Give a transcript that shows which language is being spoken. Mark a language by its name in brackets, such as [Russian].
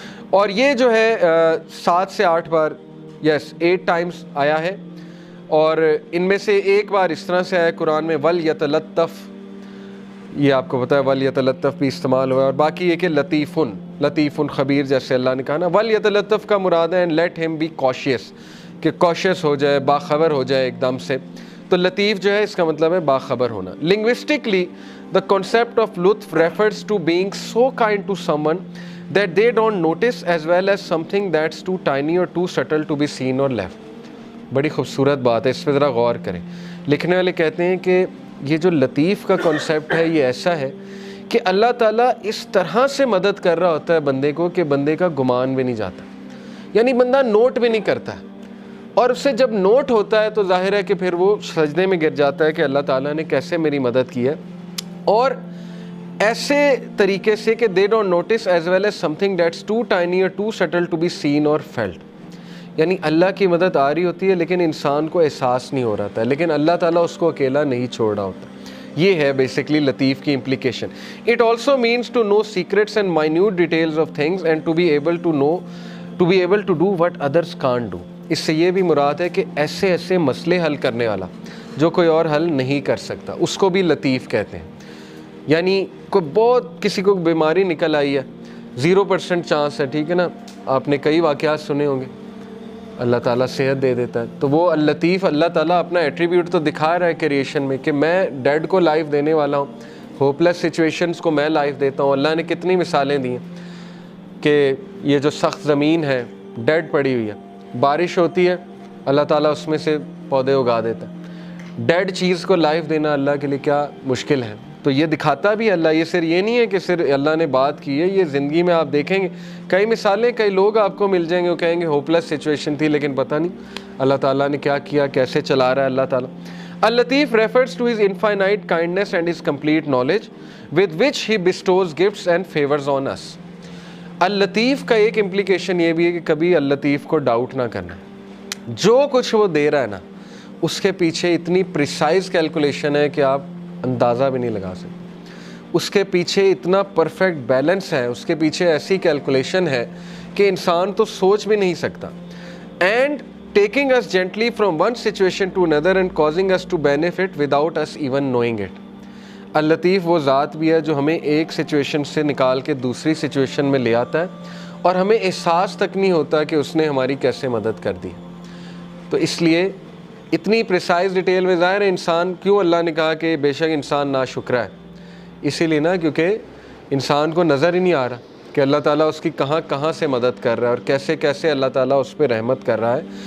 [Urdu] اور یہ جو ہے 7 سے 8 بار، 8 ٹائمز آیا ہے، اور ان میں سے ایک بار اس طرح سے آیا قرآن میں وَلْيَتَلَطَّفْ، یہ آپ کو پتہ ہے وَلْيَتَلَطَّفْ بھی استعمال ہوا ہے، اور باقی یہ کہ لطیفٌ خبیر، جیسے اللہ نے کہا نا وَلْيَتَلَطَّفْ کا مراد ہے [English] and let him be cautious, [Urdu] کہ کاشیس ہو جائے، باخبر ہو جائے ایک دم سے۔ تو لطیف جو ہے اس کا مطلب ہے باخبر ہونا. [English] Linguistically the concept of لطف refers to being so kind to someone that they don't notice as well as something that's too tiny or too subtle to be seen or left. [Urdu] بڑی خوبصورت بات ہے, اس پہ ذرا غور کریں. لکھنے والے کہتے ہیں کہ یہ جو لطیف کا کنسیپٹ ہے یہ ایسا ہے کہ اللہ تعالیٰ اس طرح سے مدد کر رہا ہوتا ہے بندے کو کہ بندے کا گمان بھی نہیں جاتا, یعنی بندہ نوٹ بھی نہیں کرتا ہے, اور اسے جب نوٹ ہوتا ہے تو ظاہر ہے کہ پھر وہ سجدے میں گر جاتا ہے کہ اللہ تعالیٰ نے کیسے میری مدد کی ہے, اور ایسے طریقے سے کہ [English] they don't notice as well as something that's too tiny or too subtle to be seen or felt. [Urdu] یعنی اللہ کی مدد آ رہی ہوتی ہے لیکن انسان کو احساس نہیں ہو رہا تھا, لیکن اللہ تعالیٰ اس کو اکیلا نہیں چھوڑ رہا ہوتا. یہ ہے بیسکلی لطیف کی implication. [English] It also means to know secrets and minute details of things and to be able to do what others can't do. [Urdu] اس سے یہ بھی مراد ہے کہ ایسے مسئلے حل کرنے والا جو کوئی اور حل نہیں کر سکتا, اس کو بھی لطیف کہتے ہیں. یعنی کوئی بہت کسی کو بیماری نکل آئی ہے, 0% چانس ہے, ٹھیک ہے نا, آپ نے کئی واقعات سنے ہوں گے, اللہ تعالیٰ صحت دے دیتا ہے. تو وہ اللطیف, اللہ تعالیٰ اپنا ایٹریبیوٹ تو دکھا رہا ہے کریشن میں کہ میں ڈیڈ کو لائف دینے والا ہوں, ہوپ لیس سچویشنز کو میں لائف دیتا ہوں. اللہ نے کتنی مثالیں دی ہیں کہ یہ جو سخت زمین ہے ڈیڈ پڑی ہوئی ہے, بارش ہوتی ہے اللہ تعالیٰ اس میں سے پودے اگا دیتا ہے. ڈیڈ چیز کو لائف دینا اللہ کے لیے کیا مشکل ہے. تو یہ دکھاتا بھی اللہ, یہ صرف یہ نہیں ہے کہ صرف اللہ نے بات کی ہے, یہ زندگی میں آپ دیکھیں گے کئی مثالیں, کئی لوگ آپ کو مل جائیں گے وہ کہیں گے ہوپ لیس سچویشن تھی لیکن پتہ نہیں اللہ تعالیٰ نے کیا کیا, کیسے چلا رہا ہے اللہ تعالیٰ. [English] اللطیف refers to his infinite kindness and his complete knowledge with which he bestows gifts and favors on us. [Urdu] اللطیف کا ایک امپلیکیشن یہ بھی ہے کہ کبھی اللطیف کو ڈاؤٹ نہ کرنا, جو کچھ وہ دے رہا ہے نا اس کے پیچھے اتنی پریسائز کیلکولیشن ہے کہ آپ اندازہ بھی نہیں لگا سکتے. اس کے پیچھے اتنا پرفیکٹ بیلنس ہے, اس کے پیچھے ایسی کیلکولیشن ہے کہ انسان تو سوچ بھی نہیں سکتا. [English] And taking us gently from one situation to another and causing us to benefit without us even knowing it. [Urdu] اللطیف وہ ذات بھی ہے جو ہمیں ایک سچویشن سے نکال کے دوسری سچویشن میں لے آتا ہے اور ہمیں احساس تک نہیں ہوتا کہ اس نے ہماری کیسے مدد کر دی. تو اس لیے اتنی پریسائز ڈیٹیل میں ظاہر ہے انسان, کیوں اللہ نے کہا کہ بے شک انسان ناشکرا ہے, اسی لیے نا کیونکہ انسان کو نظر ہی نہیں آ رہا کہ اللہ تعالیٰ اس کی کہاں سے مدد کر رہا ہے اور کیسے کیسے اللہ تعالیٰ اس پہ رحمت کر رہا ہے.